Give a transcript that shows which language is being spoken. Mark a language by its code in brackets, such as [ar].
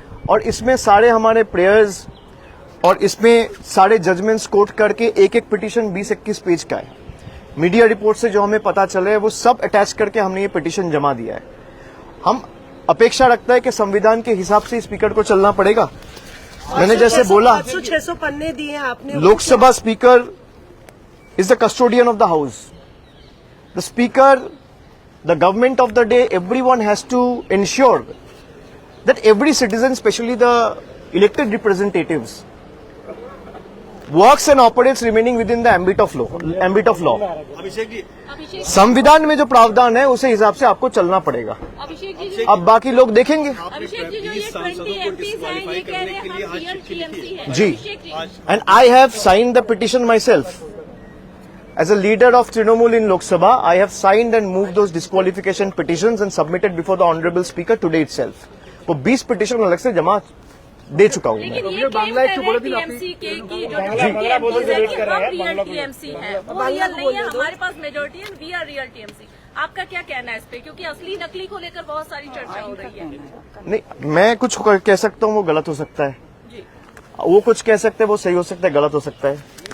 [hi] और इसमें सारे हमारे प्रेयर्स और इसमें सारे जजमेंट्स कोट करके एक एक पिटीशन 20-21 पेज का है। मीडिया रिपोर्ट से जो हमें पता चले है वो सब अटैच करके हमने ये पिटीशन जमा दिया है। हम अपेक्षा रखता है कि संविधान के हिसाब से स्पीकर को चलना पड़ेगा। मैंने जैसे बोला, 500-600 पन्ने दिए आपने। Lok Sabha [en] Speaker is the custodian of the house, the speaker, the government of the day, everyone has to ensure that every citizen, especially the elected representatives, works and operates remaining within the ambit of law. [hi] संविधान में जो प्रावधान है उसे हिसाब से आपको चलना पड़ेगा। अब बाकी लोग देखेंगे। अभिषेक जी, जो ये 20 MPs हैं, ये कह रहे हैं हम रियल टीएमसी हैं। [en] जी, and I have signed the petition myself. As a leader of Trinamool in Lok Sabha, I have signed and moved those disqualification petitions and submitted before the Honorable Speaker today itself. [hi] वो 20 petition अलग से जमा दे चुका हूँ मैं। लेकिन ये claim कर रहे हैं टीएमसी के कि जो हम रियल टीएमसी हैं, वो रियल नहीं है, हमारे पास मेजोरिटी है, [en] We are real TMC. [hi] आपका क्या कहना है इस पे? क्योंकि असली नकली को लेकर बहुत सारी चर्चा हो रही है। नहीं, मैं कुछ कह सकता हूँ वो गलत हो सकता है, वो कुछ कह सकते हैं वो सही हो सकता है, गलत हो सकता है।